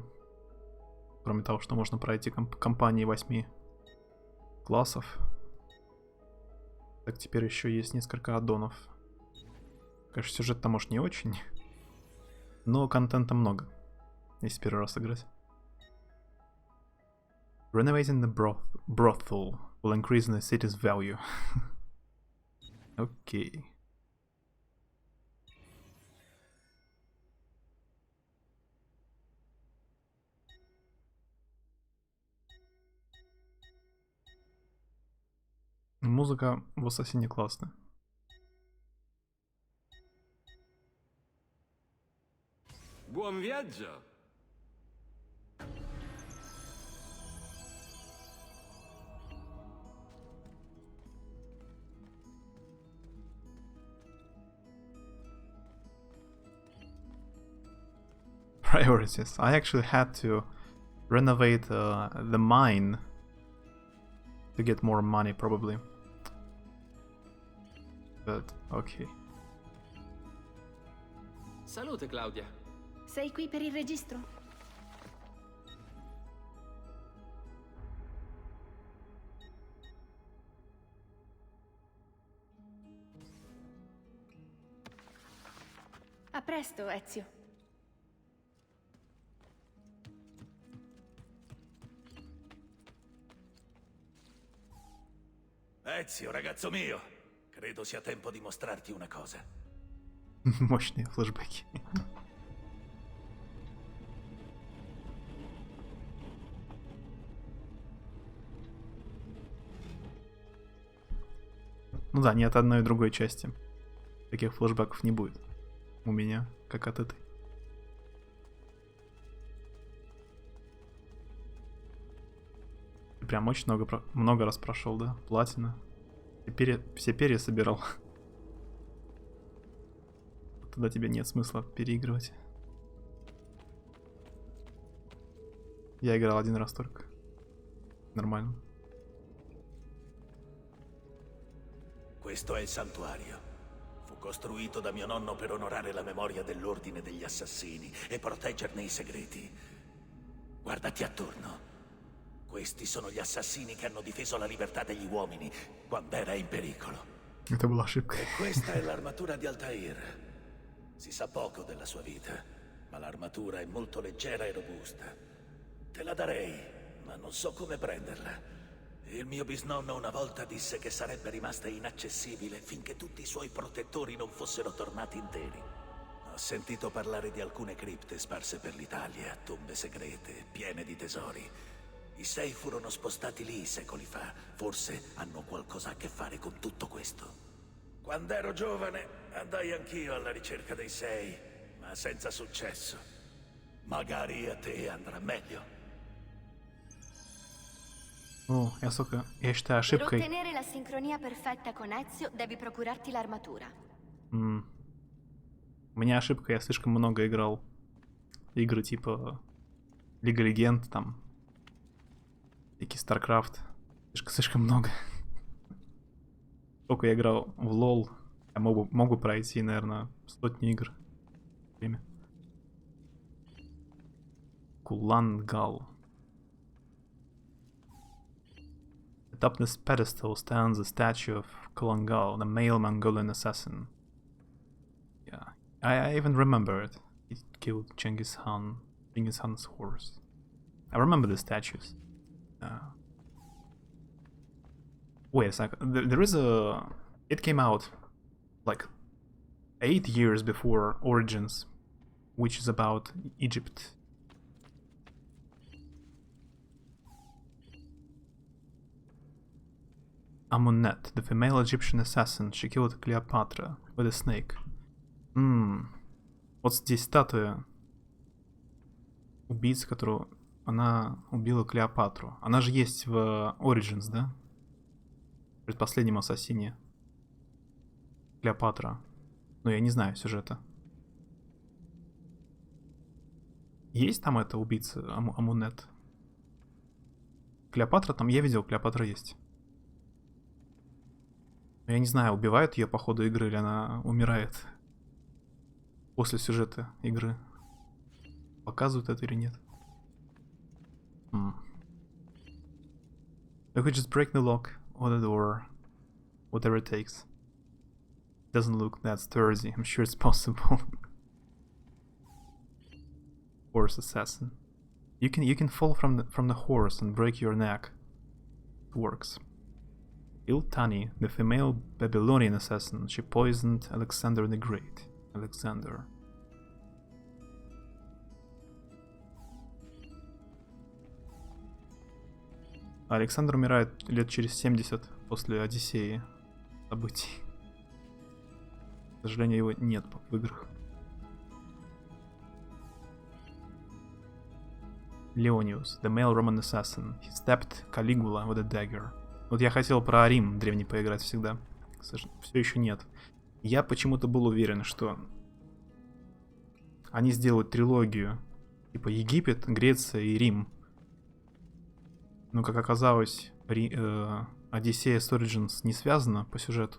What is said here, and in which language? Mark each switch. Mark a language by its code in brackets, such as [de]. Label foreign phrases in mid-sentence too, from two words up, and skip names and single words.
[ru] Кроме того, что можно пройти кампании 8 классов. Так теперь еще есть несколько аддонов. Конечно, сюжет там может не очень. Но контента много. Если первый раз играть. [en] Renovating the brothel will increase the city's value. [ru] Окей. Музыка в Ассасине классная. [it] Buon viaggio! [en] Priorities. I actually had to renovate the mine to get more money, probably. But, okay. [it] Salute, Claudia. Sei qui per il registro? A presto, Ezio. Ezio, ragazzo mio, credo sia tempo di mostrarti una cosa. [ru] Мощные флешбеки. Ну да, ни от одной и другой части. Таких флешбеков не будет. У меня, как от этой. Прям очень много раз прошел, да? Платина. Все перья собирал. Тогда тебе нет смысла переигрывать. Я играл один раз только. Nормально. [it] Questo è il santuario. Fu costruito da mio nonno per onorare la memoria dell'ordine degli assassini e proteggerne i segreti. Guardati attorno. Questi sono gli assassini che hanno difeso la libertà degli uomini quando era in pericolo. [ru] Это была ошибка. [it] E questa è l'armatura di Altair. Si sa poco della sua vita, ma l'armatura è molto leggera e robusta. Te la darei, ma non so come prenderla. Il mio bisnonno una volta disse che sarebbe rimasta inaccessibile finché tutti i suoi protettori non fossero tornati interi. Ho sentito parlare di alcune cripte sparse per l'Italia, tombe segrete, piene di tesori. I sei furono spostati lì secoli fa. Forse hanno qualcosa a che fare con tutto questo. Quando ero giovane andai anch'io alla ricerca dei sei, ma senza successo. Magari a te andrà meglio. [ru] Ну, я считаю [it] Per [ru] ошибкой. [it] ottenere la sincronia perfetta con Ezio, devi procurarti l'armatura. [ru] У меня ошибка, я слишком много играл. Игры типа Лига Легенд, там. Всякий StarCraft. Слишком много. Сколько я играл в LoL, я могу пройти, наверное, сотни игр. Время. Кулангал. [en] Atop this pedestal stands a statue of Kulangal, the male Mongolian assassin. Yeah, I even remember it. He killed Genghis Khan's horse. I remember the statues. Wait a second. There is a... It came out like 8 years before Origins, which is about Egypt. Amunet, the female Egyptian assassin, she killed Cleopatra with a snake. [ru] Вот здесь статуя убийцы, которую она убила Клеопатру. Она же есть в Origins, да? В предпоследнем ассасине. Клеопатра. Но я не знаю сюжета. Есть там эта убийца Амунет? Клеопатра там, я видел, Клеопатра есть. Но я не знаю, убивают ее по ходу игры или она умирает после сюжета игры. Показывают это или нет? [en] We could just break the lock or the door, whatever it takes. Doesn't look that sturdy. I'm sure it's possible. Horse assassin. You can fall from the horse and break your neck. It works. Il-Tani, the female Babylonian assassin, she poisoned Alexander the Great. Alexander. [ru] Александр умирает лет через 70 после Одиссеи событий. К сожалению, его нет в играх. Leonius, the male Roman assassin. He stabbed Caligula with a dagger. Вот я хотел про Рим древний поиграть всегда. Все еще нет. Я почему-то был уверен, что они сделают трилогию. Типа Египет, Греция и Рим. Но, как оказалось, Одиссея с Origins не связана по сюжету.